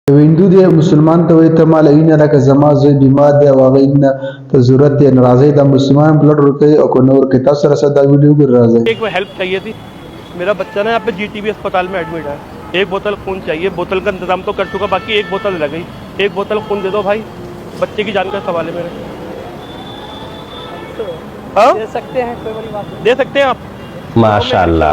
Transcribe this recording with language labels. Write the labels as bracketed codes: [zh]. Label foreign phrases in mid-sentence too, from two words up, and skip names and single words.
[ps] هندو دی مسلمان ته وایي ته مال اینه لکه زما زوی بیمار دی او هغه اینه ته ضرورت دی نو راځئ د مسلمان بلډ ورکوي او که نه ورکوي تاسو سره دا ویډیو ګور راځئ [hi] एक हेल्प चाहिए थी। मेरा बच्चा ना यहाँ पे जीटीबी अस्पताल में एडमिट है। एक बोतल खून चाहिए। बोतल का इंतजाम तो कर चुका, बाकी एक बोतल लग गई। एक बोतल खून दे दो भाई, बच्चे की जान का सवाल है मेरे। हाँ दे सकते हैं, कोई बड़ी बात नहीं। दे सकते हैं आप? माशाल्लाह।